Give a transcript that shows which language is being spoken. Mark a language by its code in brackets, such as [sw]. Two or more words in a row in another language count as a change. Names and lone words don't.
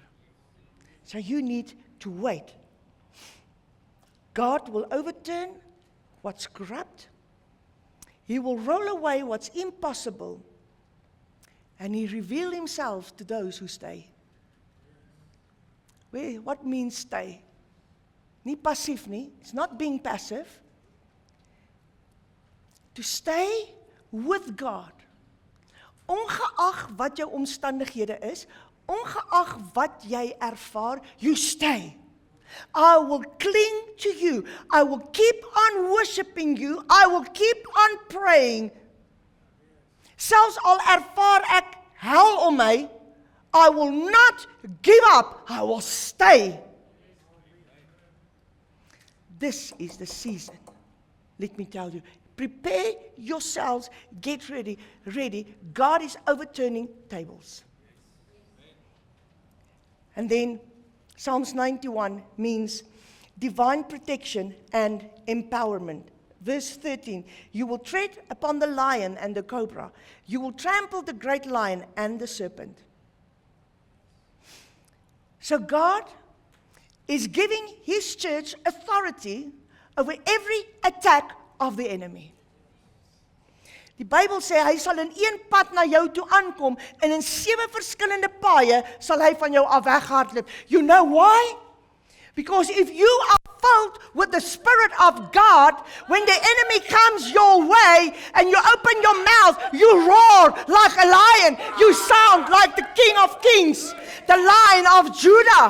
[en] So you need to wait. God will overturn what's corrupt. He will roll away what's impossible. And He reveals Himself to those who stay. What means stay? [af] Nie passief nie. [en] It's not being passive. To stay with God. [af] Ongeag wat jou omstandighede is, ongeag wat jy ervaar, [en] you stay. I will cling to you. I will keep on worshiping you. I will keep on praying. [af] Selfs al ervaar ek hel om my, [en] I will not give up. I will stay. This is the season. Let me tell you. Prepare yourselves. Get ready. God is overturning tables. And then Psalms 91 means divine protection and empowerment. Verse 13, you will tread upon the lion and the cobra. You will trample the great lion and the serpent. So God is giving His church authority over every attack of the enemy. [af] Die Bybel sê, hy sal in een pad na jou toe aankom, en in 7 verskillende paaie sal hy van jou af weghardloop. [en] You know why? Because if you are filled with the Spirit of God, when the enemy comes your way, and you open your mouth, you roar like a lion. You sound like the King of Kings, the Lion of Judah.